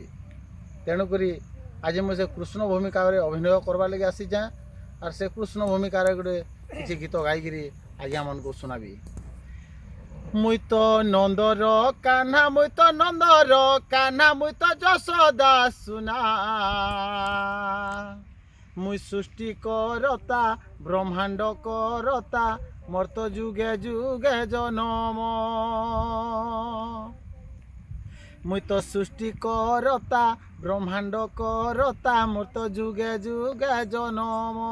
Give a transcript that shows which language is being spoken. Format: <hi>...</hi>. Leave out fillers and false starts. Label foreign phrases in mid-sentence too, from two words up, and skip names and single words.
<spv>ତେଣୁକରି ଆଜି ମୁଁ ସେ କୃଷ୍ଣ ଭୂମିକାରେ ଅଭିନୟ କରବାର୍ ଲାଗି ଆସିଛେଁ। ଆର୍ ସେ କୃଷ୍ଣ ଭୂମିକାରେ ଗୋଟେ କିଛି ଗୀତ ଗାଇକିରି ଆଜ୍ଞାମାନଙ୍କୁ ଶୁଣାବି। ମୁଇଁ ତ ନନ୍ଦର କାହ୍ନା, ମୁଇଁ ତ ନନ୍ଦର କାହ୍ନା, ମୁଇଁ ତ ଯଶୋଦା ସୁନା। ମୁଇଁ ସୃଷ୍ଟି କର୍ତ୍ତା ବ୍ରହ୍ମାଣ୍ଡ କର୍ତ୍ତା, ମୋର ତ ଯୁଗେ ଯୁଗେ ଜନମ। ମୁଇଁ ତ ସୃଷ୍ଟି କର୍ତ୍ତା ବ୍ରହ୍ମାଣ୍ଡ କର୍ତ୍ତା, ମୋର ତ ଯୁଗେ ଯୁଗେ ଜନମ।</spv>